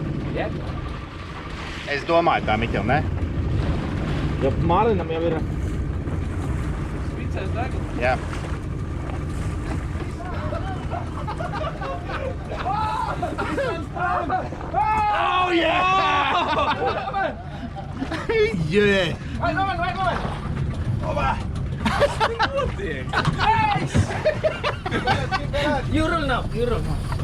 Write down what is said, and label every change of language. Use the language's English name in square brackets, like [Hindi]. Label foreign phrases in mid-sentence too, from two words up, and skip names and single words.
[English] Yeah. [Latvian] Es domāju tā, Miķeli, ne? Jo mārlinam jau ir... Spicēs degli. Jā. [English] Oh yeah! Yeah! Right moment. Opa! You roll now, you roll now.